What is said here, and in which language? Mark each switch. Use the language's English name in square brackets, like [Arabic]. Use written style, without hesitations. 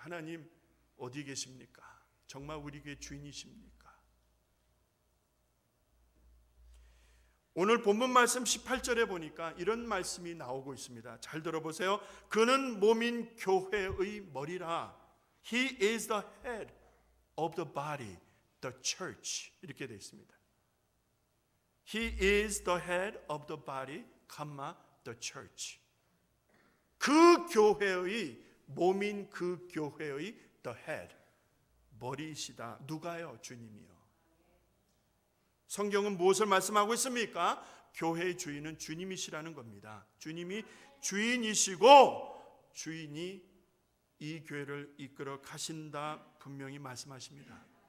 [Korean] 하나님, 어디 계십니까? 정말 우리 교회 주인이십니까? 오늘 본문 말씀 18절에 보니까 이런 말씀이 나오고 있습니다. 잘 들어보세요. 그는 몸인 교회의 머리라. [English] He is the head of the body, the church. [Korean] 이렇게 되어 있습니다. [English] He is the head of the body, the church. [Korean] 그 교회의 몸인 그 교회의 [English] the head, [Korean] 머리이시다. 누가요? 주님이요. 성경은 무엇을 말씀하고 있습니까? 교회의 주인은 주님이시라는 겁니다. 주님이 주인이시고 주인이 이 교회를 이끌어 가신다 분명히 말씀하십니다.